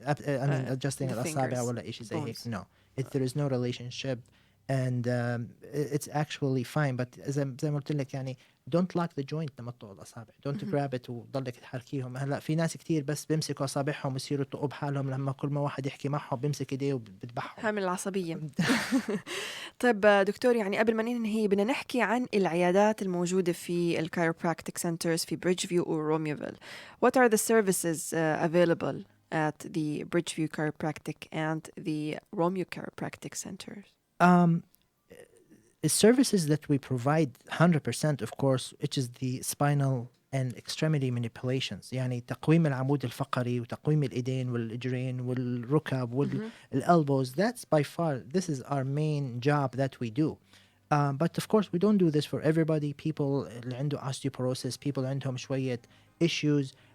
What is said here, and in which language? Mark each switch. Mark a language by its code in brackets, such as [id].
[en] I mean adjusting [ar] الأصابع ولا إشي زي هيك. [en] No, there is no relationship and it's actually fine. But [ar] زي ما قلت لك يعني [en] don't lock the joint [ar] لما تطق الأصابع. [en] Don't grab it [ar] وضلك تحركيهم. هلا في ناس كتير بس بيمسكوا أصابعهم ويصيروا يطقوا بحالهم لما كل ما واحد يحكي معهم بيمسك إيديه وبتبحهم. هامل العصبية. طيب دكتور، يعني قبل ما ننهي بدنا نحكي عن العيادات الموجودة في الكايروبراكتيك سنترز في بريدجفيو وروميوفيل. [en] What are the services available at the Bridgeview Chiropractic and the Romeo Chiropractic centers? The services that we provide 100% of course, which is the spinal and extremity manipulations. [ar] يعني تقويم العمود الفقري وتقويم الإيدين والإجرين والركب والelbows. [en] That's by far, this is our main job that we do. But of course we don't do this for everybody. People [ar] اللي عنده [en] osteoporosis, people [ar] عندهم شوية [en] issues.